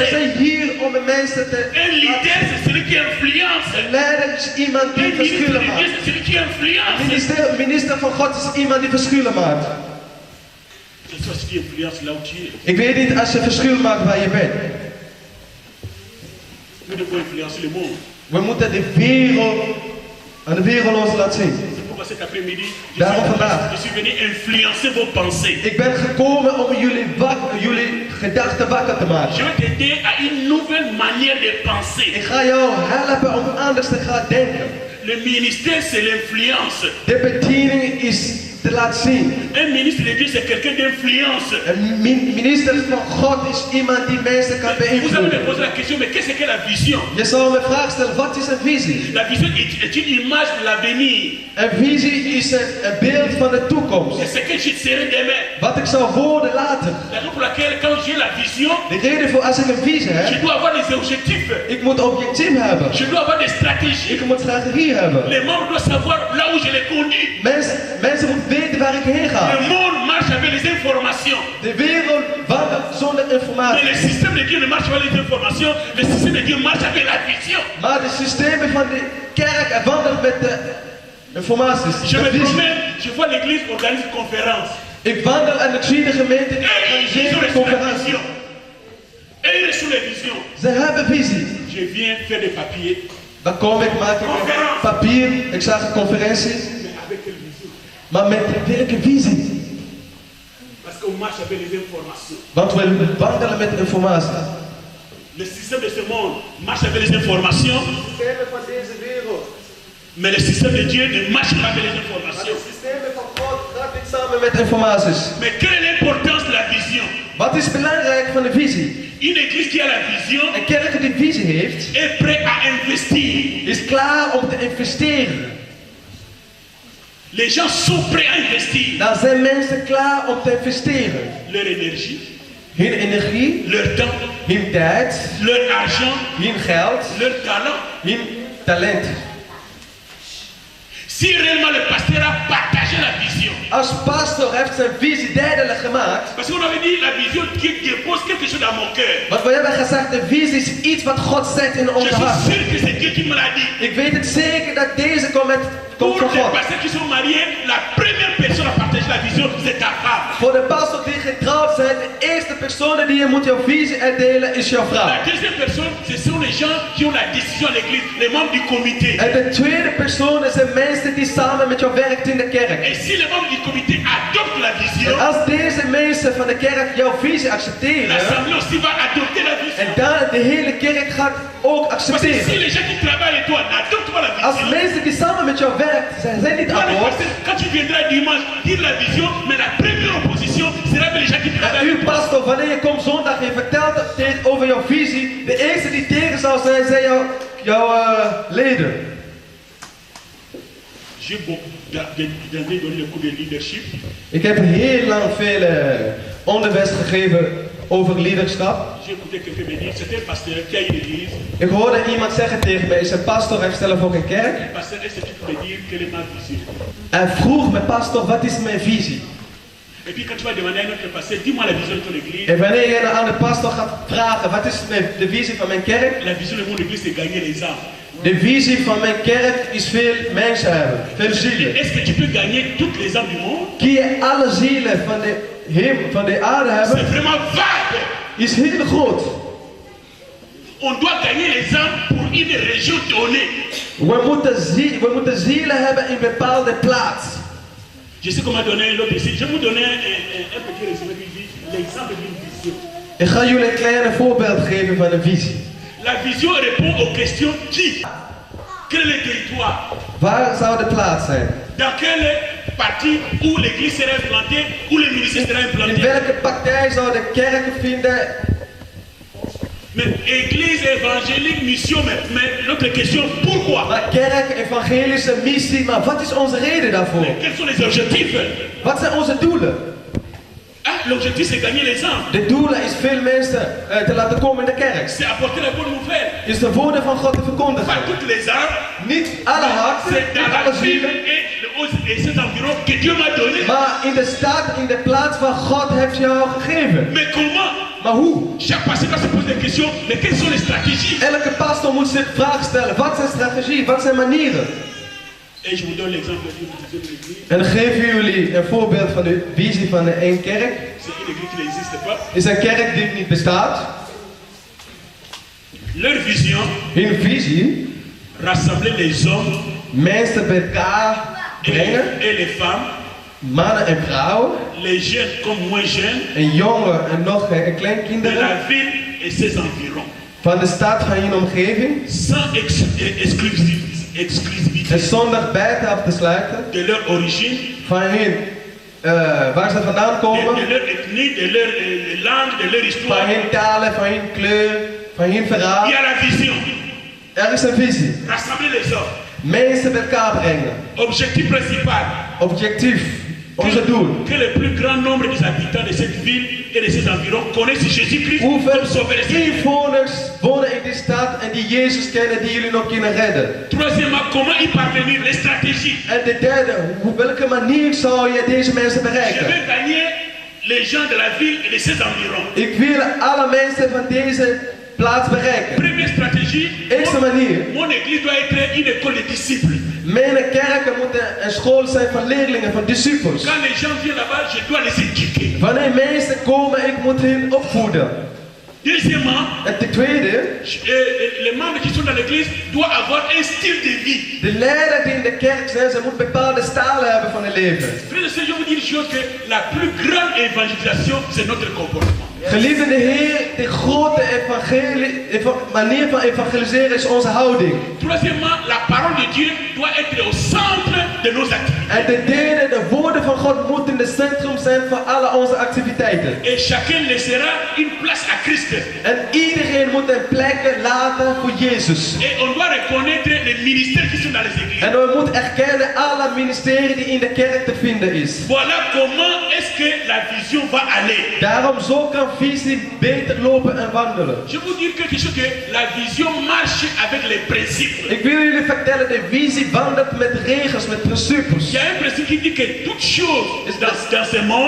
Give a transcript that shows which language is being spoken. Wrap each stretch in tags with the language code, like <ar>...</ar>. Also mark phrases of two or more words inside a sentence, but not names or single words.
<nl>zijn hier om de mensen te...</nl> <fr>Un leader, c'est celui qui influence.</fr> <nl>Een leider is iemand</nl> <fr>Un</fr> <nl>die</nl> <fr>ministre de</fr> <nl>verschillen</nl> <fr>Dieu,</fr> <nl>maakt.</nl> <fr>c'est celui qui influence.</fr> <nl>Minister van God is iemand die verschillen maakt.</nl> <fr>C'est toi qui influence là où tu es.</fr> <nl>Ik weet niet als je verschil maakt waar je bent.</nl> <fr>Nous devons influencer le monde.</fr> <nl>We moeten de wereld aan de wereld ons laten zien.</nl> <fr>C'est pourquoi cet après-midi,</fr> <nl>Daarom vandaag.</nl> <fr>je suis venu influencer vos pensées.</fr> <nl>Ik ben gekomen om jullie gedachten wakker te</nl> <fr>Je</fr> <nl>maken.</nl> <fr>vais t'aider à une nouvelle manière de penser.</fr> <nl>Ik ga jou helpen om anders te gaan denken.</nl> <fr>Le ministère, c'est l'influence.</fr> <nl>De bediening is te laten zien.</nl> <fr>Un ministre de Dieu, c'est quelqu'un d'influence.</fr> <nl>Een minister van God is iemand die mensen kan</nl> <fr>Vous allez me</fr> <nl>beïnvloeden.</nl> <fr>poser la question, mais qu'est-ce que la vision?</fr> <nl>Je zou me vraag stellen, wat is een visie?</nl> <fr>La vision est une image de l'avenir.</fr> <nl>Een visie is een beeld van de toekomst.</nl> <fr>C'est ce que je serai demain.</fr> <nl>Wat ik zou worden later.</nl> <fr>La raison pour laquelle, quand j'ai la vision,</fr> <nl>De reden voor als ik een visie</nl> <fr>je</fr> <nl>heb,</nl> <fr>dois avoir des objectifs.</fr> <nl>ik moet objectief hebben.</nl> <fr>Je dois avoir des stratégies.</fr> <nl>Ik moet strategie hebben.</nl> <fr>Le monde doit savoir là où je les conduis.</fr> <nl>Mensen moeten weten waar ik heen ga.</nl> <fr>Le monde marche avec les informations.</fr> <nl>De wereld wandelt zonder</nl> <fr>Mais</fr> <nl>informatie.</nl> <fr>le système de Dieu ne marche pas avec les informations. Le système de Dieu marche avec la vision.</fr> <nl>Maar de systemen van de kerk wandelen met de informaties.</nl> <fr>Je</fr> <nl>De</nl> <fr>me</fr> <nl>visie.</nl> <fr>promène, je vois l'église organise une conférence.</fr> <nl>Ik wandel en ik zie de gemeente die</nl> <fr>Et ils ont</fr> <nl>organiseren</nl> <fr>reçu la</fr> <nl>conferentie.</nl> <fr>vision. Et ils ont reçu la vision.</fr> <nl>Ze hebben visie.</nl> <fr>Je viens faire des papiers.</fr> <nl>Dan kom ik, maak ik een papier. Ik zag een conferentie.</nl> <fr>Mais avec quelle vision?</fr> <nl>Maar met welke visie?</nl> <fr>Parce qu'on marche avec les informations.</fr> <nl>Want we wandelen met informatie.</nl> <fr>Le système de ce monde marche avec les informations.</fr> <nl>Systemen van deze wereld.</nl> <fr>Mais le système de Dieu ne marche pas avec les</fr> <nl>Maar</nl> <fr>informations.</fr> <nl>de systemen van God gaat niet samen met informaties.</nl> <fr>Mais quelle est l'importance de la vision?</fr> <nl>Wat is belangrijk van de visie?</nl> <fr>Une église qui a la vision</fr> <nl>Een kerk die visie heeft,</nl> <fr>est prête à investir.</fr> <nl>is klaar om te investeren.</nl> <fr>Les gens sont prêts à investir</fr> <nl>Dan zijn mensen klaar om te investeren.</nl> <fr>leur énergie,</fr> <nl>Hun energie,</nl> <fr>leur temps,</fr> <nl>hun tijd,</nl> <fr>leur argent,</fr> <nl>hun geld,</nl> <fr>leur talent.</fr> <nl>hun talent.</nl> <fr>Si réellement le pasteur a partagé la vision,</fr> <nl>Als pastor heeft zijn visie duidelijk gemaakt.</nl> <fr>parce qu'on avait dit la vision qui dépose quelque chose dans mon cœur.</fr> <nl>Want we hebben gezegd, de visie is iets wat God zet in</nl> <fr>Je</fr> <nl>onze</nl> <fr>suis</fr> <nl>hart.</nl> <fr>sûr que c'est Dieu qui me l'a dit.</fr> <nl>Ik weet het zeker dat deze komt</nl> <fr>Pour</fr> <nl>van</nl> <fr>les</fr> <nl>God.</nl> <fr>pasteurs qui sont mariés, la première personne à partager la vision, c'est ta femme.</fr> <nl>Voor de pastor die getrouwd zijn, de eerste personen die je moet jouw visie uitdelen is jouw vrouw.</nl> <fr>La deuxième personne, ce sont les gens qui ont la décision à l'église, les membres du comité.</fr> <nl>En de tweede persoon zijn mensen die samen met jou werkt in de kerk.</nl> <fr>Et si les membres du comité adoptent la vision,</fr> <nl>En als deze mensen van de kerk jouw visie accepteren,</nl> <fr>l'assemblée aussi va adopter la vision.</fr> <nl>en dan de hele kerk gaat ook</nl> <fr>Parce que si</fr> <nl>accepteren.</nl> <fr>les gens qui travaillent avec toi n'adoptent pas la</fr> <nl>Als</nl> <fr>vision,</fr> <nl>mensen die samen met jou werken, zijn niet</nl> <fr>toi, le</fr> <nl>akkoord.</nl> <fr>pasteur, quand tu viendras dimanche dire la vision, mais la première opposition sera que les gens qui travaillent</fr> <nl>En</nl> <fr>avec</fr> <nl>u</nl> <fr>toi.</fr> <nl>pastor, wanneer je komt zondag en je vertelt over jouw visie, de eerste die tegen zal zijn, zijn jouw leden.</nl> <fr>J'ai donné le cours de leadership.</fr> <nl>Ik heb heel lang veel onderwijs gegeven over leiderschap.</nl> <fr>J'ai écouté quelqu'un me dire, c'est un pasteur qui a une église.</fr> <nl>Ik hoorde iemand zeggen tegen mij, zijn pastor heeft zelf ook een kerk.</nl> <fr>Le pasteur, est-ce que tu peux me dire quelle est ma vision?</fr> <nl>En vroeg mijn pastor, wat is mijn visie?</nl> <fr>Et puis quand tu vas demander à un autre pasteur, dis-moi la vision de ton église.</fr> <nl>En wanneer je aan de pastor gaat vragen, wat is de visie van mijn kerk?</nl> <fr>La vision de mon église, c'est gagner les âmes.</fr> <nl>De visie van mijn kerk is veel mensen hebben, veel zielen.</nl> <fr>Est-ce que tu peux gagner toutes les âmes du monde?</fr> <nl>Kun je alle zielen van de aarde</nl> <fr>C'est</fr> <nl>hebben?</nl> <fr>vraiment vague.</fr> <nl>Is heel groot.</nl> <fr>On doit gagner les âmes pour une région donnée.</fr> <nl>We moeten zielen hebben in een bepaalde plaats.</nl> <fr>Je sais comment donner l'autre ici. Je vais vous donner un petit résumé qui dit l'exemple d'une vision.</fr> <nl>Ik ga jullie een klein voorbeeld geven van een visie.</nl> <fr>La vision répond aux questions qui? Quel est le territoire?</fr> <nl>Waar zou de plaats zijn?</nl> <fr>Dans quelle partie où l'église sera implantée, où le ministère sera</fr> <nl>In</nl> <fr>implanté?</fr> <nl>welke partij zou de kerk vinden?</nl> <fr>Mais église évangélique, mission, mais l'autre question, pourquoi?</fr> <nl>Maar kerk, evangelische missie, maar wat is onze reden daarvoor?</nl> <fr>Mais quels sont les objectifs?</fr> <nl>Wat zijn onze doelen?</nl> <fr>Ah, l'objectif c'est gagner les âmes.</fr> <nl>De doelen is veel mensen te laten komen in de kerk.</nl> <fr>C'est apporter la bonne nouvelle.</fr> <nl>Is de woorden van God te</nl> <fr>Pas</fr> <nl>verkondigen.</nl> <fr>toutes les âmes.</fr> <nl>Niet alle harten,</nl> <fr>C'est dans</fr> <nl>niet</nl> <fr>la</fr> <nl>alle</nl> <fr>ville</fr> <nl>zielen.</nl> <fr>et ces environs que Dieu m'a donné.</fr> <nl>Maar in de stad, in de plaats waar God heeft jou gegeven.</nl> <fr>Mais comment?</fr> <nl>Maar hoe?</nl> <fr>Chaque pasteur doit se poser des questions. Mais quelles sont les stratégies?</fr> <nl>Elke pastor moet zich vragen stellen. Wat zijn strategie? Wat zijn manieren?</nl> <fr>Et je vous donne l'exemple d'une vision de l'église.</fr> <nl>En dan geven jullie een voorbeeld van de visie van één kerk.</nl> <fr>C'est une église qui n'existe pas.</fr> <nl>Is een kerk die niet bestaat.</nl> <fr>Leur vision,</fr> <nl>Hun visie,</nl> <fr>rassembler les hommes</fr> <nl>mensen bij elkaar brengen.</nl> <fr>et les femmes,</fr> <nl>Mannen en vrouwen.</nl> <fr>les jeunes comme moins jeunes,</fr> <nl>Een jongen en nog een</nl> <fr>de</fr> <nl>kleinkinderen.</nl> <fr>la ville et ses environs.</fr> <nl>Van de stad van hun omgeving.</nl> <fr>Sans exclusivité</fr> <nl>En zonder buiten af te sluiten.</nl> <fr>de leur origine,</fr> <nl>Van hun, waar ze vandaan komen.</nl> <fr>de leur ethnie, de leur langue, de leur</fr> <nl>Van</nl> <fr>histoire.</fr> <nl>hun talen, van hun kleur, van hun</nl> <fr>Il</fr> <nl>verhaal.</nl> <fr>y a la vision.</fr> <nl>Er is een visie.</nl> <fr>Rassembler les hommes.</fr> <nl>Mensen bij elkaar brengen.</nl> <fr>Objectif principal.</fr> <nl>Objectief. Onze doel.</nl> <fr>Que le plus grand nombre des habitants de cette ville et de ses environs connaissent Jésus-Christ</fr> <nl>Hoeveel</nl> <fr>comme sauveur et Seigneur.</fr> <nl>inwoners wonen in die stad en die Jezus kennen die jullie nog kunnen redden?</nl> <fr>Troisièmement, comment y parvenir, les stratégies.</fr> <nl>En de derde, op welke manier zou je deze mensen</nl> <fr>Je</fr> <nl>bereiken?</nl> <fr>veux gagner les gens de la ville et de ses environs.</fr> <nl>Ik wil alle mensen van deze plaats bereiken.</nl> <fr>Première stratégie,</fr> <nl>Eerste manier,</nl> <fr>mon église doit être une école de disciples.</fr> <nl>mijn kerken moeten een school zijn van leerlingen, van disciples.</nl> <fr>Quand les gens viennent là-bas, je dois les éduquer.</fr> <nl>Wanneer mensen komen, ik moet hen opvoeden.</nl> <fr>Deuxièmement,</fr> <nl>En ten tweede,</nl> <fr>les membres qui sont dans l'église doivent avoir un style de vie.</fr> <nl>de leider die in de kerk zijn, ze moeten bepaalde stijlen hebben van hun leven.</nl> <fr>Frères et sœurs, je vous dis une chose que la plus grande évangélisation, c'est notre comportement.</fr> <nl>Geliefde Heer, de grote manier van evangeliseren is onze houding.</nl> <fr>Troisièmement, la parole de Dieu doit être au centre de nos activités.</fr> <nl>En ten derde, de woorden van God moeten in het centrum zijn van alle onze activiteiten.</nl> <fr>Et chacun laissera une place à Christ.</fr> <nl>En iedereen moet een plek laten voor Jezus.</nl> <fr>Et on doit reconnaître les ministères qui sont dans les églises.</fr> <nl>En we moeten erkennen alle ministerie die in de kerk te vinden is.</nl> <fr>Voilà comment est-ce que la vision va aller.</fr> <nl>Daarom zo kan visie beter lopen en wandelen.</nl> <fr>Je vous dis quelque chose que la vision marche avec les principes.</fr> <nl>Ik wil jullie vertellen, de visie wandelt met regels, met principes.</nl> <fr>Il y a un principe qui dit que toute chose dans ce monde</fr>